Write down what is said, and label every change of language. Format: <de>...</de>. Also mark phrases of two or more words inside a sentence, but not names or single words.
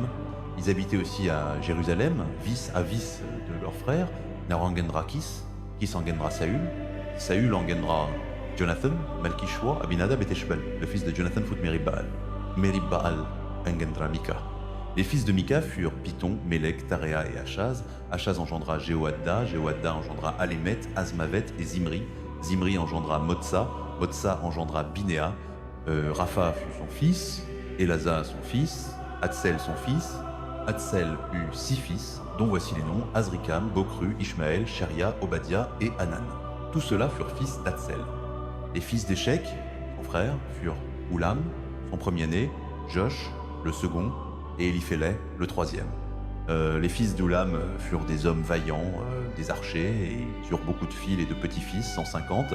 <fr>Ils habitaient aussi à Jérusalem, vis à vis de leurs frères. Ner engendra Kis, Kis engendra Saül. Saül engendra Jonathan, Malkishua, Abinadab et Teshbel. Le fils de Jonathan fut Merib-Baal. Merib-Baal engendra Mika. Les fils de Mika furent Python, Mélec, Taréa et Achaz. Achaz engendra Jéhoadda, Jéhoadda engendra Alémet, Azmavet et Zimri. Zimri engendra Motsa, Motsa engendra Binéa. Rapha fut son fils, Elasa son fils, Hatsel son fils. Hatsel eut 6 fils, dont voici les noms: Azrikam, Bokru, Ishmaël, Sheria, Obadiah et Hanan. Tous ceux-là furent fils d'Hatsel. Les fils d'Échec, son frère, furent Oulam, son premier-né, Josh, le second, et Éliphélet, le troisième. Les fils d'Oulam furent des hommes vaillants, des archers, et ils eurent beaucoup de fils et de petits-fils, 150.</fr>